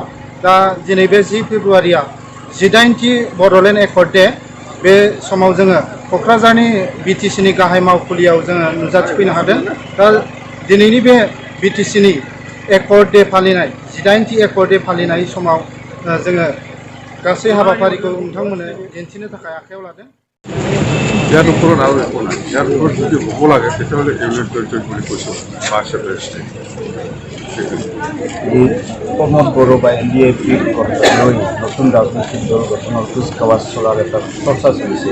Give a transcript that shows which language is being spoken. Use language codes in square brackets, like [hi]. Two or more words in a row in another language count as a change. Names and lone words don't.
[brx] दा दिनै बे 10 फेब्रुवारिया 18थि बड'लेण्ड एकर्डे बे समाव जोङो क'क्राझारनि बिटिसिनि गाहाय मावखुलियाव जोङो नुजाथिफैनो हादों। दा दिनैनि बे बिटिसिनि [en] accord day [brx] फालिनाय 18थि [en] accord day [brx] फालिनाय समाव जोङो गासै हाबाफारिखौ नोंथांमोननो दिन्थिनो थाखाय आखायाव लादों। [as] ইয়াৰ ওপৰত আৰু একো নাই। ইয়াৰ ওপৰত যদি হ'ব লাগে তেতিয়াহ'লে ইউনিট পৰিচয় বুলি কৈছোঁ বা চেপাৰেট প্ৰমোদ বড়োবাই NDA-ৰ লৈ নতুন ৰাজনৈতিক দল গঠনৰ কুচকাৱাজ চলাৰ এটা চৰ্চা চলিছে।